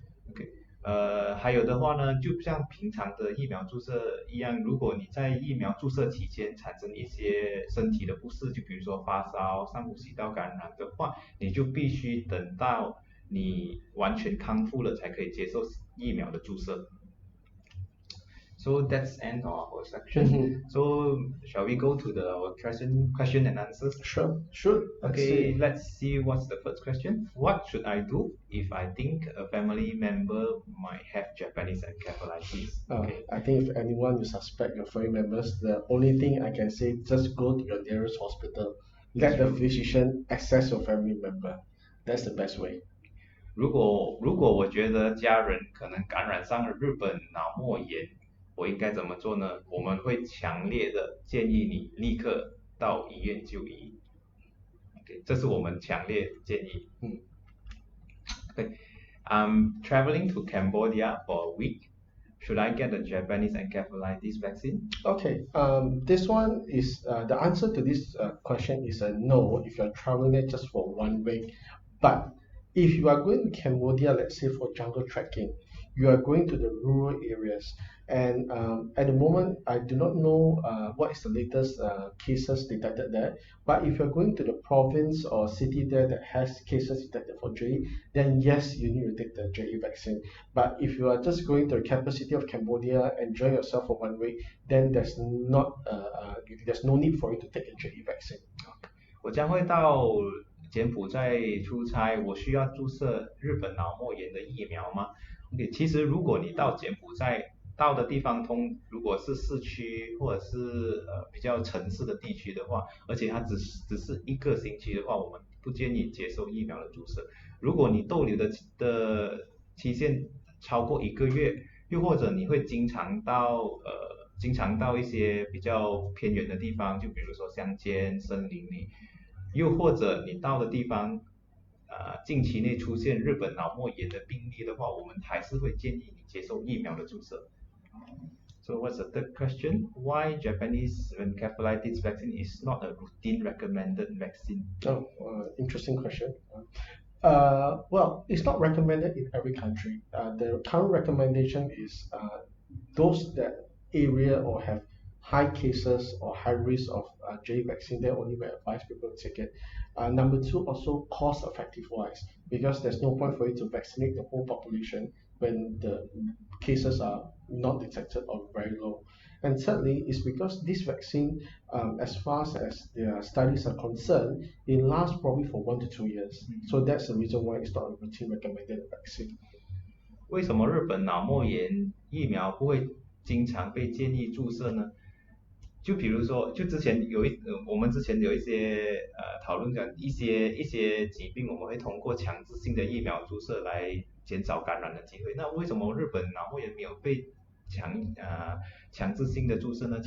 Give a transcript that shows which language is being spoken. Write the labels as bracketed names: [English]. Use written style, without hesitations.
[Chinese] OK，还有的话呢，就像平常的疫苗注射一样，如果你在疫苗注射期间产生一些身体的不适，就比如说发烧、上呼吸道感染的话，你就必须等到你完全康复了才可以接受疫苗的注射。 [English] So that's end of our section. Mhm. So shall we go to the question and answers? Sure, sure. Okay, let's see what's the first question. What should I do if I think a family member might have Japanese encephalitis? Okay. I think if anyone you suspect your family members, the only thing I can say, just go to your nearest hospital. Let the physician assess your family member. That's the best way. [Chinese] 如果我觉得家人可能感染上了日本脑膜炎，我应该怎么做呢？我们会强烈的建议你立刻到医院就医。 OK， 这是我们强烈建议。 [English] Okay, I'm traveling to Cambodia for a week. Should I get the Japanese encephalitis vaccine? Okay, this one is the answer to this question is a no if you're traveling there just for 1 week. But if you are going to Cambodia, let's say for jungle trekking, you are going to the rural areas, and at the moment I do not know what is the latest cases detected there. But if you're going to the province or city there that has cases detected for JE, then yes, you need to take the JE vaccine. But if you are just going to the capital city of Cambodia, enjoy yourself for 1 week, then there's no need for you to take a JE vaccine. [Chinese] 我将会到柬埔寨出差，我需要注射日本脑膜炎的疫苗吗？OK， 其实如果你到柬埔寨到的地方如果是市区或者是比较城市的地区的话，而且它只是1个星期的话，我们不建议接受疫苗的注射。如果你逗留的期限超过1个月，又或者你会经常到一些比较偏远的地方，就比如说乡间、森林里，又或者你到的地方，近期内出现日本脑膜炎的病例的话，我们还是会建议你接受疫苗的注射。 [English] So what's the third question? Why Japanese encephalitis vaccine is not a routine recommended vaccine? Oh, interesting question. Well, it's not recommended in every country. The current recommendation is those that area or have high cases or high risk of J vaccine, they only will advise people to take it. Number two, also cost effective wise, because there's no point for you to vaccinate the whole population when the cases are not detected or very low. And thirdly, is because this vaccine, as far as the studies are concerned, it lasts probably for 1 to 2 years. So that's the reason why it's not a routine recommended vaccine. [Chinese] 为什么日本脑膜炎疫苗不会经常被建议注射呢？就比如说，我们之前有一些讨论讲一些疾病，我们会通过强制性的疫苗注射来减少感染的机会。那为什么日本脑膜炎没有被强制性的注射呢？